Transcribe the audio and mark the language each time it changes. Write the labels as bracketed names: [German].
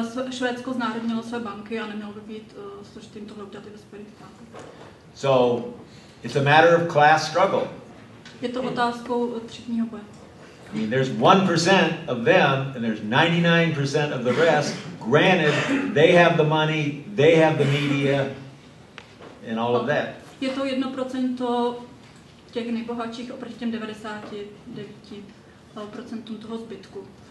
[Czech] Švédsko znárodnilo své banky a nemělo by být složitým tohle udělat i ve Spojených státech. [English] So it's a matter of class struggle. [Czech] Je to otázkou třídního boje. [English] I mean, there's 1% of them and there's 99% of the rest. Granted, they have the money, they have the media and all of that. [Czech] Je to 1% těch nejbohatších oproti těm 99% toho zbytku.